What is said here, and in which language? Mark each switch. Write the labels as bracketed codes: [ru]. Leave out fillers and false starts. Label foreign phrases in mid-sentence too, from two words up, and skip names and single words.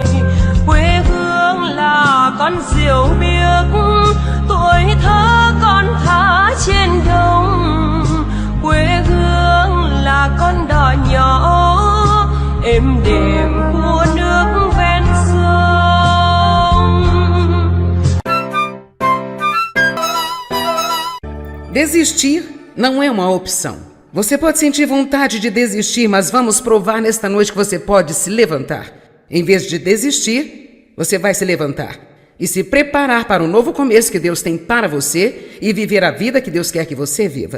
[vi] Quê hương là con diều biếc, tuổi thơ con thả trên đồng. Quê hương là con đò nhỏ êm đềm của nước ven sông. [pt] Desistir não é uma opção. Você pode sentir vontade de desistir, mas vamos provar nesta noite que você pode se levantar. Em vez de desistir, você vai se levantar e se preparar para o novo começo que Deus tem para você e viver a vida que Deus quer que você viva.